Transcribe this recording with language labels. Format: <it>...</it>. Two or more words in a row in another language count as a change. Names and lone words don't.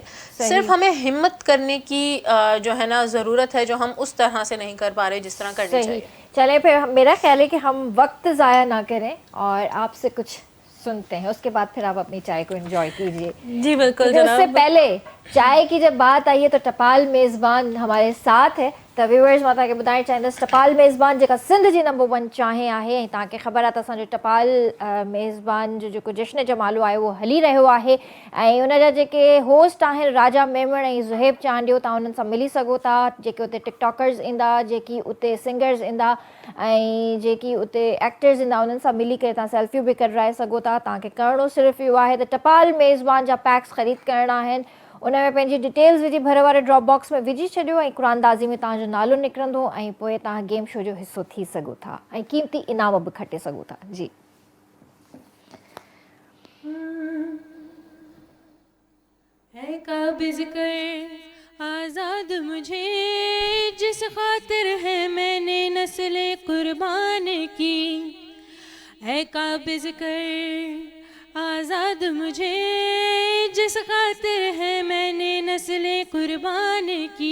<ur>صرف ہمیں ہمت کرنے کی جو ہے نا ضرورت ہے، جو ہم اس طرح سے نہیں کر پا رہے جس طرح کرنی چاہیے. چلیں پھر میرا خیال ہے کہ ہم وقت ضائع نہ کریں اور آپ سے کچھ سنتے ہیں، اس کے بعد پھر آپ اپنی چائے کو انجوائے کیجیے. جی بالکل اس سے پہلے چائے کی جب بات آئی ہے تو ٹپال میزبان ہمارے ساتھ ہے.</ur> <sd>त व्यूअर्स मां तव्हांखे ॿुधाइणु चाहींदसि टपाल मेज़बान जेका सिंध जी नंबर 1 चांहि आहे. ऐं तव्हांखे ख़बर आहे त असांजो टपाल मेज़बान जो जेको जश्न जमालो आहे उहो हली रहियो आहे, ऐं उन जा जेके होस्ट आहिनि राजा मेमण ऐं ज़ुहेब चांडियो, तव्हां उन्हनि सां मिली सघो था. जेके उते टिकटॉकर्स ईंदा, जेकी उते सिंगर्स ईंदा ऐं जेकी उते एक्टर्स ईंदा, उन्हनि सां मिली करे तव्हां सेल्फियूं बि कराए सघो था. तव्हांखे करिणो सिर्फ़ु इहो आहे त टपाल मेज़बान जा पैक्स ख़रीद करणा आहिनि, उन में पंहिंजी डिटेल्स विझी भर वारे</sd> <en>drop box</en> <sd>में विझी छॾियो ऐं क़ुरानदाज़ी में तव्हांजो नालो निकिरंदो, ऐं पोइ तव्हां</sd> <en>game show</en> <sd>जो हिसो थी सघो था ऐं क़ीमती इनाम बि खटे सघो था.</sd> <ur>जी ہے قابض کر آزاد مجھے جس خاطر ہے میں نے نسلیں قربان کی، ہے قابض کر آزاد مجھے جس خاطر ہے میں نے نسلیں قربان کی.</ur>